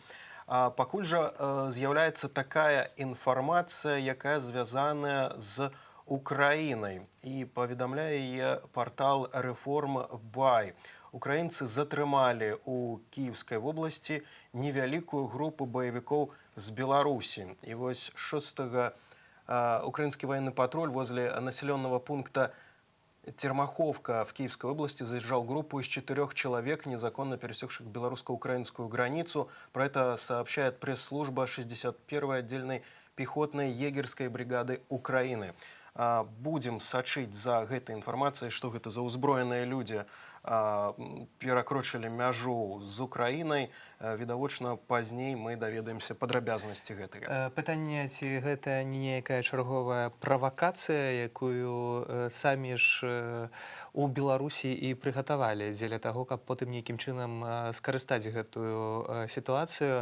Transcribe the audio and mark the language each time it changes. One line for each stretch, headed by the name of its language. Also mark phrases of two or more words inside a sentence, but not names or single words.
Belarusian: Пакуль жа з'яўляецца такая інфармацыя, якая звязаная з Украінай, і паведамляе яе партал Reform.by. Украінцы затрымалі ў Кіевскай вобласці невялікую групу баевікоў з Беларусі. І вось 6-го украінскі
Russian: военный патруль возле населенного пункта Термаховка в Киевской области задержал группу из 4 человек, незаконно пересекших белорусско-украинскую границу. Про это сообщает пресс-служба 61-й отдельной пехотной егерской бригады Украины.
Belarusian: Будем сачыць за гэтай інфармацыяй, што гэта за ўзброеныя людзі перакрочылі мяжу з Украінай. Відавочна, пазней мы даведаемся падрабязнасці гэтага. Пытанне, ці гэта не нейкая чарговая правакацыя, якую самі ж у Беларусі і прыгатавалі дзеля таго, каб потым нейкім чынам скарыстаць гэтую сітуацыю.